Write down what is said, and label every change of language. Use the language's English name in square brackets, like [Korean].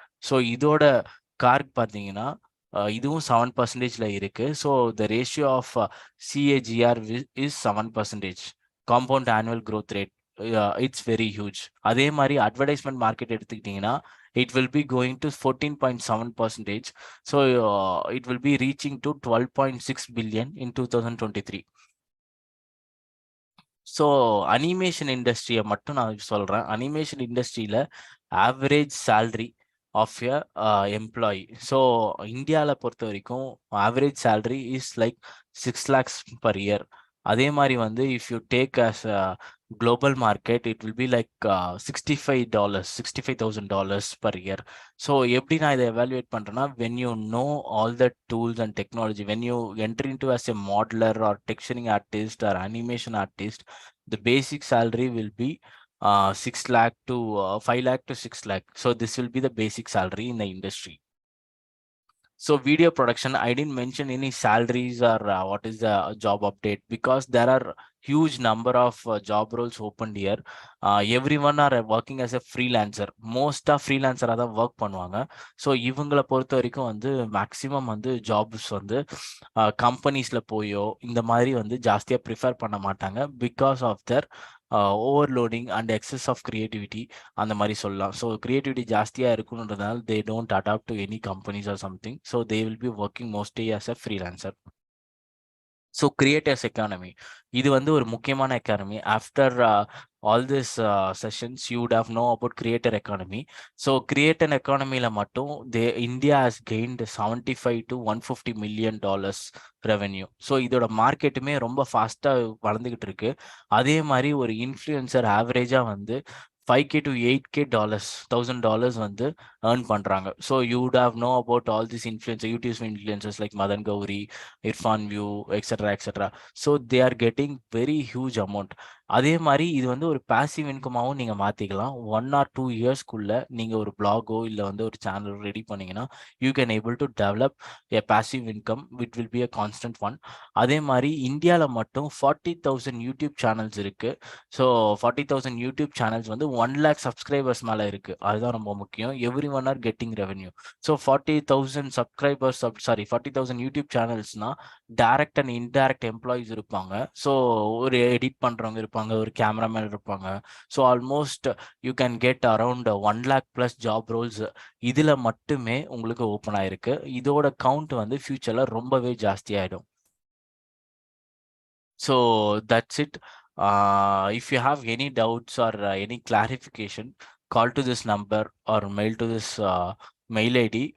[Tamil] So இதோட கார்க் பார்த்தீங்கன்னா இதுவும் 7%ல இருக்கு. [English] So the ratio of CAGR is 7%. Compound annual growth rate it's very huge. [Tamil] அதே மாதிரி அட்வர்டைஸ்மெண்ட் மார்க்கெட் எடுத்துக்கிட்டிங்கன்னா [English] it will be going to 14.7%. So it will be reaching to 12.6 billion in 2023. [Tamil] So animation இண்டஸ்ட்ரியை மட்டும் நான் சொல்கிறேன். அனிமேஷன் இண்டஸ்ட்ரியில் average salary [English] of a employee. So [Tamil] இந்தியால பொறுத்த வரைக்கும் [English] average salary is like 6 lakhs per year. [Tamil] அதே மாதிரி வந்து [English] if you take as a global market, it will be like $65, $65,000 per year. So [Tamil] எப்படி நான் இதை evaluate பண்றேன்னா, [English] when you know all the tools and technology, when you enter into as a modeler or texturing artist or animation artist, the basic salary will be 6 lakh to 5 lakh to 6 lakh. So this will be the basic salary in the industry. So video production, I didn't mention any salaries or what is the job update, because there are huge number of job roles opened here. Everyone are working as a freelancer. Most of freelancer [Tamil] தான் work பண்ணுவாங்க. So இவங்களை பொறுத்த வரைக்கும் வந்து maximum வந்து jobs வந்து கம்பெனிஸ்ல போயோ இந்த மாதிரி வந்து ஜாஸ்தியாக ப்ரிஃபர் பண்ண மாட்டாங்க, [English] because of their overloading and excess of creativity [Tamil] அந்த மாதிரி சொல்லலாம். [English] so [Tamil] கிரியேட்டிவிட்டி ஜாஸ்தியாக இருக்குன்றதுனால [English] They don't adapt to any companies or something. So they will be working mostly as a freelancer. So creators economy, [Tamil] இது வந்து ஒரு முக்கியமான economy. [English] After all this sessions you would have know about creator economy. So creator எக்கானமியில் மட்டும் India has gained $75 to $150 million revenue. [Tamil] So இதோட மார்க்கெட்டுமே ரொம்ப ஃபாஸ்ட்டாக வளர்ந்துக்கிட்டு இருக்கு. அதே மாதிரி ஒரு இன்ஃப்ளூயன்சர் ஆவரேஜாக வந்து $5K to $8K வந்து earn பண்றாங்க. [English] So you would have know about all these YouTube influencers like Madan Gauri, Irfan View, etc. So they are getting very huge amount. [Tamil] அதே மாதிரி இது வந்து ஒரு பாசிவ் இன்கமாகவும் நீங்கள் மாற்றிக்கலாம். 1 or 2 இயர்ஸ்க்குள்ள நீங்கள் ஒரு பிளாகோ இல்லை வந்து ஒரு சேனல் ரெடி பண்ணீங்கன்னா [English] You can able to develop a passive income with will be a constant one. [Tamil] அதே மாதிரி இந்தியாவில் மட்டும் 40,000 யூடியூப் சேனல்ஸ் இருக்குது. ஸோ 40,000 யூடியூப் சேனல்ஸ் வந்து 1 lakh சப்ஸ்கிரைபர்ஸ் மேலே இருக்குது. அதுதான் ரொம்ப முக்கியம். [English] Everyone are getting revenue. [Tamil] So 40,000 subscribers, 40,000 YouTube சேனல்ஸ்னால் direct and indirect employees இருப்பாங்க. ஸோ ஒரு எடிட் பண்ணுறவங்க இருப்பாங்க, ஒரு கேமராமேன் இருப்பாங்க. [English] so almost you can get around 1 lakh plus job roles [Tamil] இதில் மட்டுமே உங்களுக்கு ஓப்பன் ஆயிருக்கு. இதோட கவுண்ட் வந்து ஃபியூச்சரில் ரொம்பவே ஜாஸ்தி ஆகிடும். [English] So that's it. If you have any doubts or any clarification, call to this number or mail to this mail ID.